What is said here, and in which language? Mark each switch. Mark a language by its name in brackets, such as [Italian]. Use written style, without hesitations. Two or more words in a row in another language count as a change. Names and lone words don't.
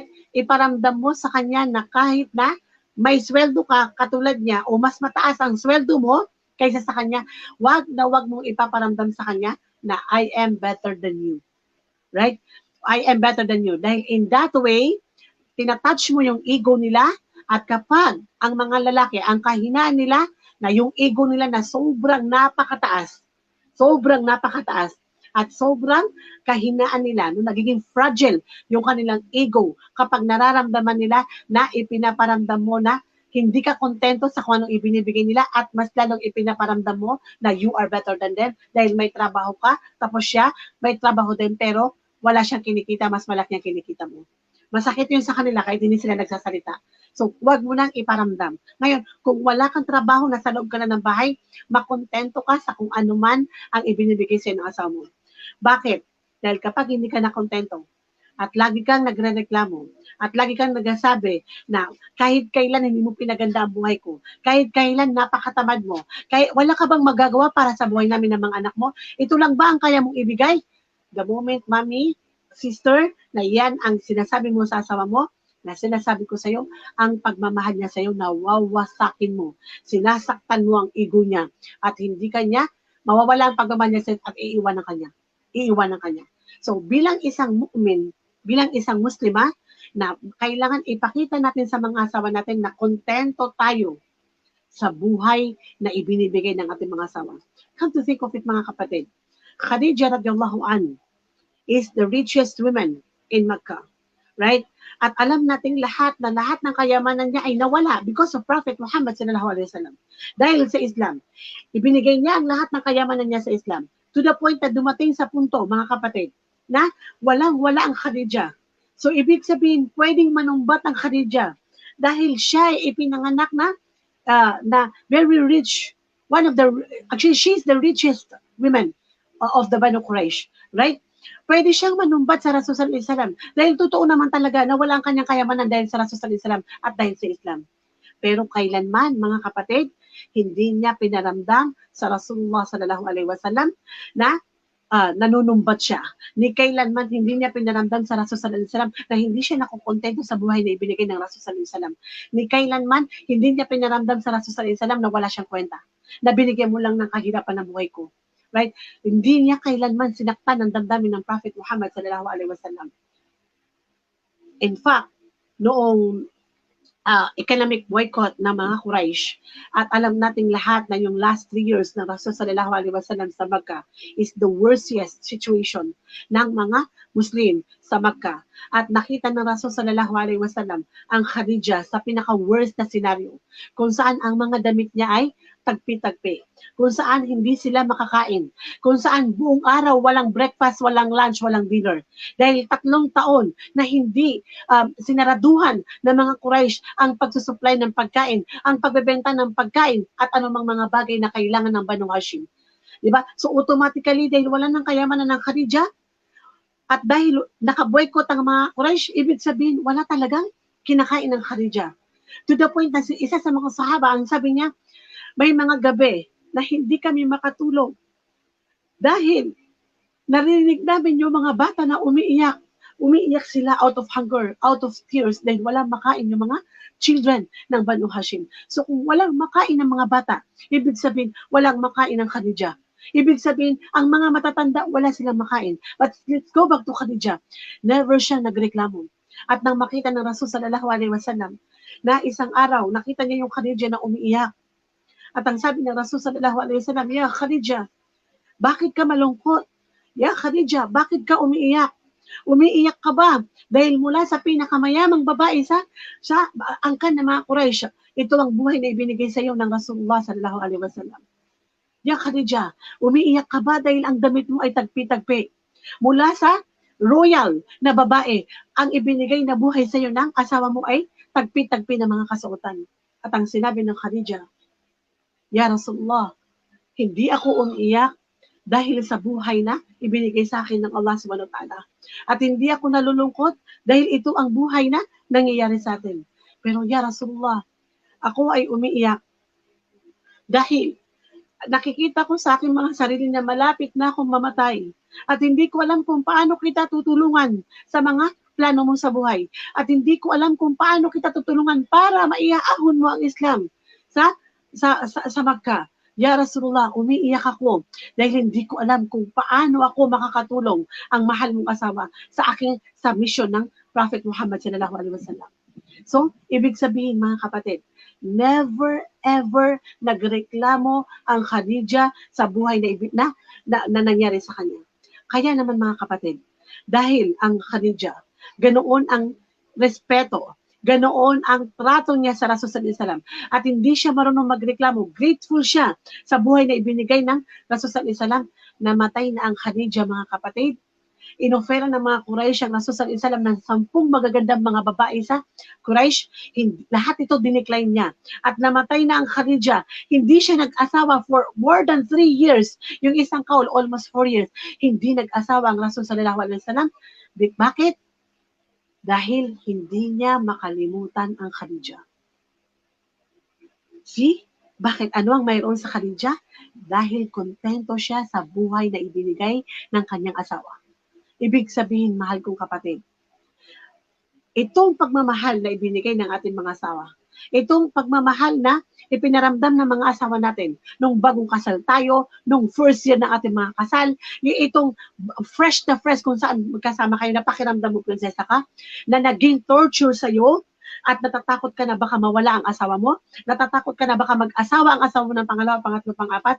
[Filipino] Iparamdam mo sa kanya na kahit na may sweldo ka katulad niya o mas mataas ang sweldo mo kaysa sa kanya, wag mong ipaparamdam sa kanya na [English] I am better than you. Right? I am better than you. Dahil in that way, [Filipino] tinatouch mo yung ego nila At kapag ang mga lalaki, ang kahinaan nila, na yung ego nila na sobrang napakataas, at sobrang kahinaan nila, no, nagiging fragile yung kanilang ego kapag nararamdaman nila na ipinaparamdam mo na hindi ka kontento sa kung anong ibinibigay nila at mas lalong ipinaparamdam mo na [English] you are better than them [Filipino] dahil may trabaho ka, tapos siya may trabaho din pero wala siyang kinikita, mas malaki ang kinikita mo. Masakit yun sa kanila kahit hindi sila nagsasalita. So, wag mo nang iparamdam. Ngayon, kung wala kang trabaho, nasa loob ka na ng bahay, makontento ka sa kung ano man ang ibinibigay sa'yo ng asawa mo. Bakit? Dahil kapag hindi ka nakontento, at lagi kang nagrereklamo, at lagi kang nagsasabi na kahit kailan hindi mo pinaganda ang buhay ko, kahit kailan napakatamad mo, kahit wala ka bang magagawa para sa buhay namin ng mga anak mo, ito lang ba ang kaya mong ibigay? [English] The moment, mommy, sister, [Filipino] na yan ang sinasabi mo sa asawa mo, na sinasabi ko sa iyo, ang pagmamahal niya sa iyo, nawawasakin mo. Sinasaktan mo ang ego niya at hindi kanya, mawawala ang pagmamahal niya sa iyo at iiwanan kanya. Iiwanan kanya. So, bilang isang mu'min, bilang isang muslima, na kailangan ipakita natin sa mga asawa natin na kontento tayo sa buhay na ibinibigay ng ating mga asawa. [English] Come to think of it, [Filipino] mga kapatid, [English] Khadija [Arabic] radhiyallahu an [English] is the richest woman in Makkah. [Filipino] Right? At alam nating lahat na lahat ng kayamanan niya ay nawala [English] because of [Filipino] Prophet Muhammad [Arabic] sallallahu alaihi wasallam. [Filipino] Dahil sa Islam, ibinigay niya ang lahat ng kayamanan niya sa Islam. [English] To the point [Filipino] na dumating sa punto, mga kapatid, na walang-wala ang Khadija. So, ibig sabihin, pwedeng manumbat ang Khadija dahil siya ay ipinanganak na [English] very rich, actually, she's the richest woman of the Banu Quraysh, right? [Filipino] Pwede siyang manumbat sa Rasul [Arabic] sallallahu alaihi wasallam [Filipino] dahil totoo naman talaga na wala ang kanyang kayamanan dahil sa Rasul [Arabic] sallallahu alaihi wasallam [Filipino] at dahil sa Islam. Pero kailanman, mga kapatid, hindi niya pinaramdam sa Rasulullah [Arabic] sallallahu alaihi wasallam [Filipino] na nanunumbat siya. Ni kailanman hindi niya pinaramdam sa Rasul [Arabic] sallallahu alaihi wasallam [Filipino] na hindi siya nakukontento sa buhay na ibinigay ng Rasul [Arabic] sallallahu alaihi wasallam. [Filipino] Ni kailanman hindi niya pinaramdam sa Rasul [Arabic] sallallahu alaihi wasallam [Filipino] na wala siyang kwenta. Na binigyan mo lang ng kahirapan ng buhay ko. Right? Hindi niya kailanman sinaktan ang damdamin ng Prophet Muhammad [Arabic] sallallahu alaihi wasallam. [English] In fact, [Filipino] noong [English] economic boycott [Filipino] ng mga Quraysh. At alam nating lahat na yung [English] last 3 years [Filipino] ng Rasul [Arabic] sallallahu alaihi wasallam [Filipino] sa Makkah [English] is the worst situation [Filipino] ng mga Muslim sa Makkah. At nakita ng Rasul [Arabic] sallallahu alaihi wasallam [Filipino] ang Khadija sa pinaka-worst na scenario kung saan ang mga damit niya ay tagpi-tagpi. Kung saan hindi sila makakain. Kung saan buong araw walang breakfast, walang lunch, walang dinner. Dahil 3 taon na hindi sinaraduhan ng mga Quraysh ang pagsusupply ng pagkain, ang pagbebenta ng pagkain, at anumang mga bagay na kailangan ng Banu Hashim. Diba? So automatically, dahil wala ng kayamanan ng Khadija, at dahil nakaboycott ang mga Quraysh, ibig sabihin, wala talagang kinakain ng Khadija. [English] To the point [Filipino] na isa sa mga sahaba, ang sabi niya, may mga gabi na hindi kami makatulog dahil narinig namin yung mga bata na umiiyak. Umiiyak sila [English] out of hunger, out of tears [Filipino] dahil walang makain yung mga children ng Banu Hashim. So kung walang makain ng mga bata, ibig sabihin walang makain ng Khadija. Ibig sabihin, ang mga matatanda, wala silang makain. [English] But let's go back to Khadija. [Filipino] Never siya nagreklamo. At nang makita ng Rasul [Arabic] sallallahu alaihi wasallam [Filipino] na isang araw, nakita niya yung Khadija na umiiyak. At ang sabi ng Rasul [Arabic] sallallahu alaihi wasallam, [Filipino] "Ya Khadija, bakit ka malungkot? Ya Khadija, bakit ka umiiyak? Umiiyak ka ba dahil mula sa pinakamayamang babae sa angkan ng mga Quraysh, ito ang buhay na ibinigay sa iyo ng Rasulullah [Arabic] sallallahu alaihi wasallam. [Filipino] Ya Khadija, umiiyak ka ba dahil ang damit mo ay tagpi-tagpi? Mula sa royal na babae, ang ibinigay na buhay sa iyo ng asawa mo ay tagpi-tagpi ng mga kasuotan." At ang sinabi ng Khadija, "Ya Rasulullah, hindi ako umiiyak dahil sa buhay na ibinigay sa akin ng Allah [Arabic] subhanahu wa ta'ala. [Filipino] At hindi ako nalulungkot dahil ito ang buhay na nangyayari sa atin. Pero ya Rasulullah, ako ay umiiyak dahil nakikita ko sa aking mga sarili na malapit na akong mamatay. At hindi ko alam kung paano kita tutulungan sa mga plano mo sa buhay. At hindi ko alam kung paano kita tutulungan para maiahon mo ang Islam sa Makkah. Ya Rasulullah, umiiyak ako dahil hindi ko alam kung paano ako makakatulong ang mahal mong asawa sa mission ng Prophet Muhammad [Arabic] sallallahu alaihi wasallam." [Filipino] So, ibig sabihin mga kapatid, [English] never ever [Filipino] nagreklamo ang Khadija sa buhay na nangyari sa kanya. Kaya naman mga kapatid, dahil ang Khadija, ganoon ang respeto, ganoon ang trato niya sa Rasul [Arabic] sallallahu alaihi wasallam, [Filipino] at hindi siya marunong magreklamo, grateful siya sa buhay na ibinigay ng Rasul [Arabic] sallallahu alaihi wasallam. [Filipino] Namatay na ang Khadija mga kapatid, inofera ng mga Quraysh ang Rasul [Arabic] sallallahu alaihi wasallam [Filipino] ng 10 magagandang mga babae sa Quraysh. Lahat ito dinecline niya. At namatay na ang Khadija. Hindi siya nag-asawa [English] for more than 3 years. [Filipino] Yung isang kaul, [English] almost 4 years. [Filipino] Hindi nag-asawa ang Rasul [Arabic] sallallahu alaihi wasallam. [Filipino] Bakit? Dahil hindi niya makalimutan ang Khadija. See? Bakit? Ano ang mayroon sa Khadija? Dahil kontento siya sa buhay na ibinigay ng kanyang asawa. Ibig sabihin, mahal kong kapatid, itong pagmamahal na ibinigay ng ating mga asawa, itong pagmamahal na ipinaramdam ng mga asawa natin nung bagong kasal tayo, nung [English] first year [Filipino] ng ating mga kasal, itong fresh na fresh kung saan magkasama kayo, napakiramdam mo, prinsesa ka, na naging torture sa'yo, at natatakot ka na baka mawala ang asawa mo, natatakot ka na baka mag-asawa ang asawa mo ng pangalawa, pangatlo, pang-apat.